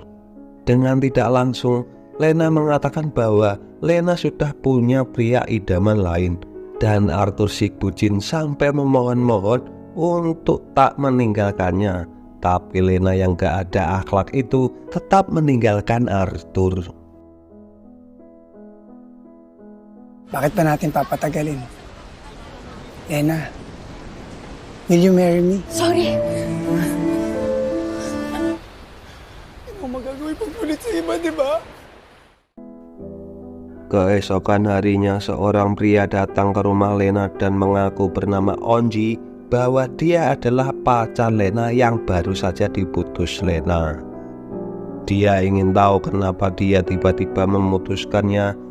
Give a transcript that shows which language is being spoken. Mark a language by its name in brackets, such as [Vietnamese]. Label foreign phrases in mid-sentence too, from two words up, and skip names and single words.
[Indonesian] Dengan tidak langsung, Lena mengatakan bahwa Lena sudah punya pria idaman lain, dan Arthur si bucin sampai memohon-mohon untuk tak meninggalkannya. Tapi Lena yang gak ada akhlak itu tetap meninggalkan Arthur. [Filipino] Bakit pa natin papatagalin? [English] Lena, will you marry me? Sorry. [Filipino] Hindi mo magagawin pagpulit sa iba, di ba? [Indonesian] Keesokan harinya, seorang pria datang ke rumah Lena dan mengaku bernama Onji bahwa dia adalah pacar Lena yang baru saja diputus Lena. Dia ingin tahu kenapa dia tiba-tiba memutuskannya.